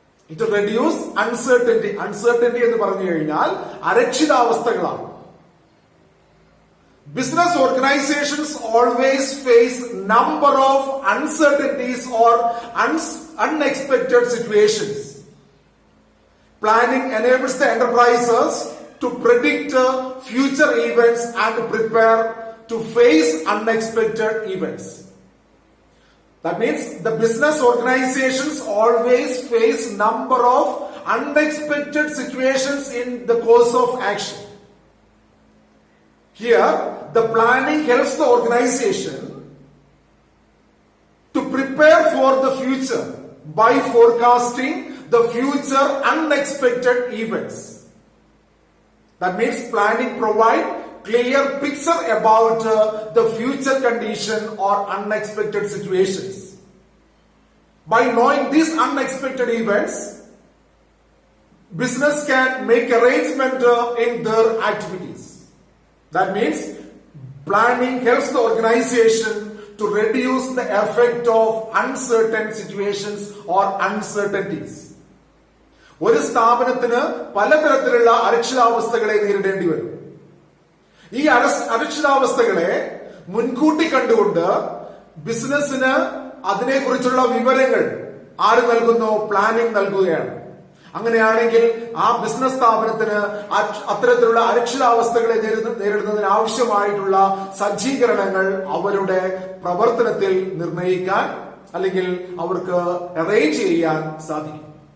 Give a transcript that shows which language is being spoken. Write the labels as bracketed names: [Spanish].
[English] It reduce uncertainty. [Malayalam] Uncertainty എന്ന് പറഞ്ഞു കഴിഞ്ഞാൽ അരക്ഷിതാവസ്ഥകളാണ്. [English] Business organizations always face number of uncertainties or unexpected situations. Planning enables the enterprises to predict future events and prepare to face unexpected events. That means the business organizations always face number of unexpected situations in the course of action. Here, the planning helps the organization to prepare for the future by forecasting the future unexpected events. That means planning provide clear picture about the future condition or unexpected situations. By knowing these unexpected events, business can make arrangement in their activities. That means planning helps the organization to reduce the effect of uncertain situations or uncertainties. [Malayalam] ഒരു സ്ഥാപനത്തിന് പലതരത്തിലുള്ള അരക്ഷിതാവസ്ഥകളെ നേരിടേണ്ടി വരും. ഈ അരക്ഷിതാവസ്ഥകളെ മുൻകൂട്ടി കണ്ടുകൊണ്ട് ബിസിനസിന് അതിനെക്കുറിച്ചുള്ള വിവരങ്ങൾ ആര് നൽകുന്നു? പ്ലാനിംഗ് നൽകുകയാണ്. അങ്ങനെയാണെങ്കിൽ ആ ബിസിനസ് സ്ഥാപനത്തിന് അത്തരത്തിലുള്ള അരക്ഷിതാവസ്ഥകളെ നേരിടുന്നതിന് ആവശ്യമായിട്ടുള്ള സജ്ജീകരണങ്ങൾ അവരുടെ പ്രവർത്തനത്തിൽ നിർണ്ണയിക്കാൻ അല്ലെങ്കിൽ അവർക്ക് അറേഞ്ച് ചെയ്യാൻ സാധിക്കും.